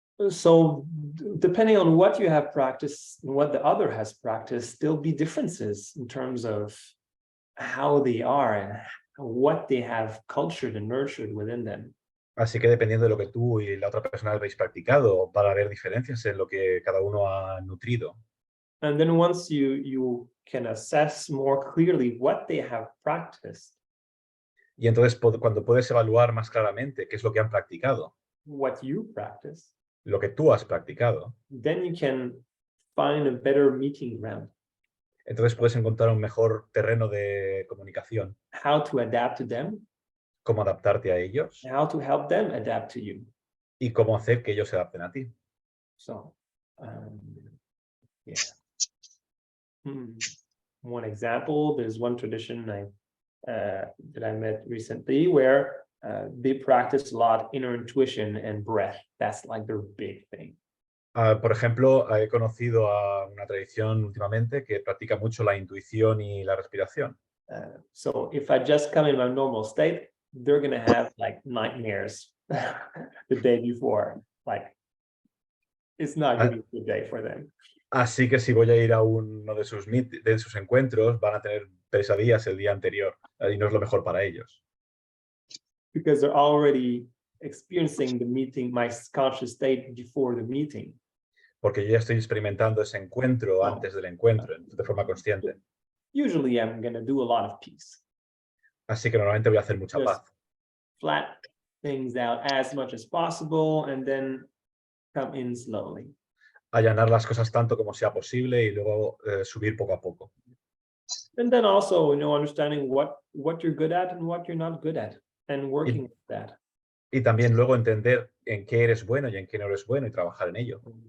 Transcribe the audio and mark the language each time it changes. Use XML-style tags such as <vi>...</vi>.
<en>So depending on what you have practiced and what the other has practiced, there'll be differences in terms of how they are and what they have cultured and nurtured within them.</en> <es>Así que dependiendo de lo que tú y la otra persona habéis practicado, va a haber diferencias en lo que cada uno ha nutrido.</es> <en>And then once you can assess more clearly what they have practiced.</en> <es>Y entonces cuando puedes evaluar más claramente qué es lo que han practicado,</es> <en>what you practice,</en> <es>lo que tú has practicado,</es> <en>then you can find a better meeting ground.</en> <es>entonces puedes encontrar un mejor terreno de comunicación,</es> <en>How to adapt to them,</en> <es>cómo adaptarte a ellos</es> <en>how to help them adapt to you.</en> <es>y cómo hacer que ellos se adapten a ti.</es> <en>So, yeah. One example, there's one tradition that I met recently where they practice a lot inner intuition and breath. That's like their big thing.</en> <es>Por ejemplo, he conocido a una tradición últimamente que practica mucho la intuición y la respiración.</es> <en>So if I just come in my normal state, they're gonna have like nightmares the day before. Like it's not gonna be a good day for them.</en> <es>Así que si voy a ir a uno de de sus encuentros, van a tener pesadillas el día anterior y no es lo mejor para ellos.</es> <en>Because they're already experiencing the meeting, my conscious state before the meeting.</en> <es>Porque yo ya estoy experimentando ese encuentro antes del encuentro, de forma consciente.</es> <en>Usually I'm gonna do a lot of peace.</en> <es>Así que normalmente voy a hacer mucha paz.</es> <en>Flat things out as much as possible and then come in slowly.</en> <es>Allanar las cosas tanto como sea posible y luego subir poco a poco.</es> <en>And then also, understanding what you're good at and what you're not good at and working with that.</en> <es>Y también luego entender en qué eres bueno y en qué no eres bueno y trabajar en ello.</es>